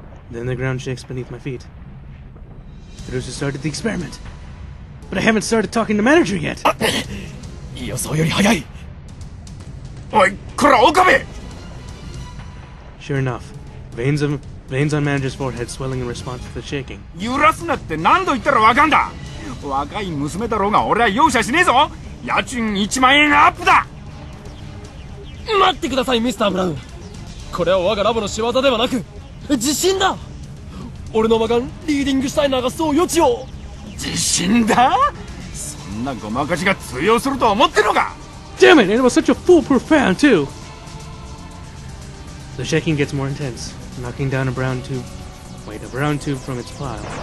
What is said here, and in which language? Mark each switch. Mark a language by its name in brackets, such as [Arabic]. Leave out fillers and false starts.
[English] Then the ground shakes beneath my feet. Kurusu started the experiment. But I haven't started talking to manager yet. [Japanese] 予想より早い。おい、こら、岡部 [English] Sure enough, veins on manager's forehead swelling in response to the shaking. [Japanese] 揺らすなって何度言ったらわかんだ。若い娘だろうが俺は容赦しねえぞ。家賃1万円アップだ。待ってください、ミスター・ブラウン。これは我がラボの仕業ではなく、自信だ。俺の魔眼、リーディングシュタイナーがそう予知を。自信だ？そんなごまかしが通用すると思ってるのか。 [English] Damn it! It was such a foolproof plan, too! The shaking gets more intense, knocking down a brown tube from its pile.